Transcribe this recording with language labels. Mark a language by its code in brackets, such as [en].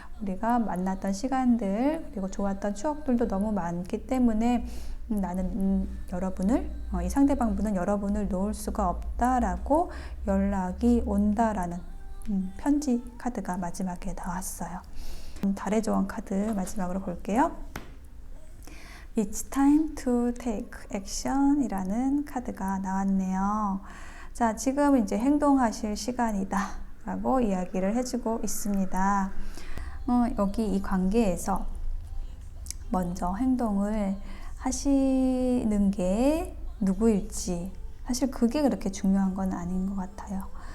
[ko] 우리가 만났던 시간들 그리고 좋았던 추억들도 너무 많기 때문에 나는 여러분을 이 상대방 분은 여러분을 놓을 수가 없다라고 연락이 온다라는 편지 카드가 마지막에 나왔어요. 달의 조언 카드 마지막으로 볼게요. [en] It's time to take action [ko] 이라는 카드가 나왔네요. 자, 지금 이제 행동하실 시간이다 라고 이야기를 해주고 있습니다. 여기 이 관계에서 먼저 행동을 하시는 게 누구일지 사실 그게 그렇게 중요한 건 아닌 것 같아요.